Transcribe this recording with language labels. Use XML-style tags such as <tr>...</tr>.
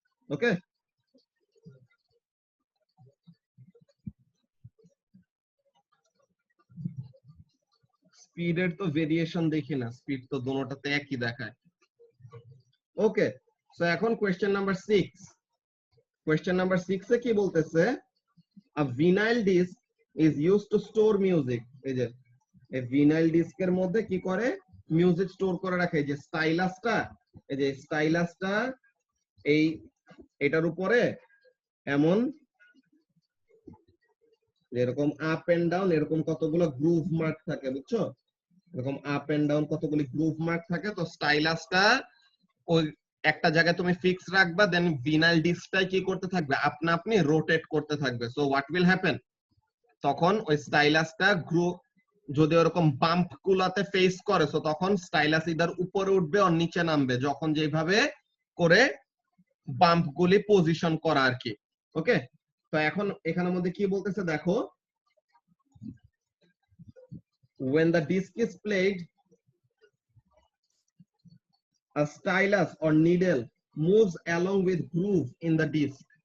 <bn>ওকে, স্পিডের তো ভেরিয়েশন দেখি না, স্পিড তো দুটোটাতে একই দেখায়। ওকে, সো এখন কোশ্চেন নাম্বার 6। কোশ্চেন নাম্বার 6 এ কি বলতেছে,</bn> <en>a vinyl disc is used to store music।</en> <bn>এই যে এই ভিনাইল ডিস্কের মধ্যে কি করে, মিউজিক স্টোর করে রাখে। এই যে স্টাইলাসটা, এই যে স্টাইলাসটা এই এটার উপরে এমন এরকম আপ এন্ড ডাউন এরকম কতগুলো গ্রুভ মার্ক থাকে, বুঝছো? এরকম আপ এন্ড ডাউন কতগুলি গ্রুভ মার্ক থাকে। তো স্টাইলাসটা ওই একটা জায়গায় তুমি ফিক্স রাখবা, দেন ভিনাইল ডিস্কটাই কি করতে থাকবে, আপনা আপনি রোটেট করতে থাকবে। সো হোয়াট উইল হ্যাপেন, তখন ওই স্টাইলাসটা গ্রুভ যদি ওরকম বাম্প গুলাতে ফেস করে, সো তখন স্টাইলাস ইদার উপরে উঠবে আর নিচে নামবে, যখন যেভাবে করে বাম্প গুলি পজিশন করা আর কি। ওকে, তো এখন এখানের মধ্যে কি বলতেছে দেখো,</bn> <en>when the disc is played a stylus or needle moves along with groove in the disc.</en>